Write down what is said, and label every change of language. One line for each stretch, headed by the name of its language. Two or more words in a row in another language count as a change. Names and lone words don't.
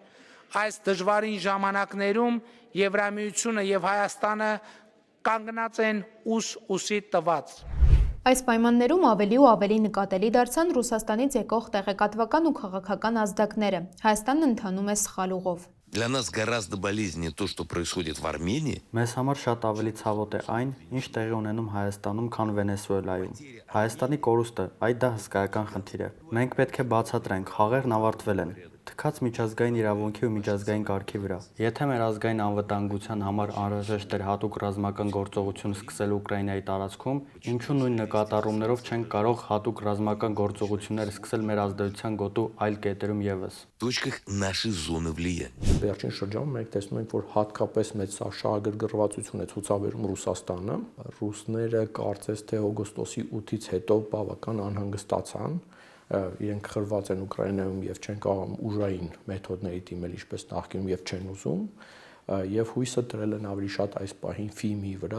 Armenian: այս դժվարին ժամանակներում Եվրամիությունը եւ Հայաստանը կանգնած են ուսի տված։ Այս պայմաններում ավելի ու ավելի նկատելի դարձան Ռուսաստանից եկող տեղեկատվական ու քաղաքական ազդակները։ Հայաստանն ընթանում է սխալ ուղով։
Russian: Для нас гораздо болезненнее то, что происходит в Армении.
Armenian: Մեզ համար շատ ավելի ցավոտ է այն, ինչ տեղի ունենում Հայաստանում, քան Վենեսուելայում։ Հայաստանի կորուստը, այդ դա հսկայական խնդիր է։ Մենք պետք է բացատրենք, խաղերն ավարտվել են։ Թքած միջազգային իրավունքի ու միջազգային կարգի վրա։ Եթե մեր ազգային անվտանգության համար անհրաժեշտ էր հատուկ ռազմական գործողություն սկսել Ուկրաինայի տարածքում, ինչու նույն նկատառումներով չենք կարող հատուկ ռազմական գործողություններ սկսել մեր ազդեցության գոտու այլ կետերում եւս։
Russian: В точках нашей зоны влияния.
Armenian: Վերջին շրջանում մենք տեսնում ենք, որ հատկապես մեծ շահագրգռվածություն է ցուցաբերում Ռուսաստանը։ Ռուսները կարծես թե օգոստոսի 8-ից հետո բավական անհանգստացան, իրենք խրված են Ուկրաինայում եւ չեն կարող ուժային մեթոդների դիմել ինչպես նախկինում եւ չեն ուզում եւ հույսը դրել են ավելի շատ այս պահին ֆիմի վրա։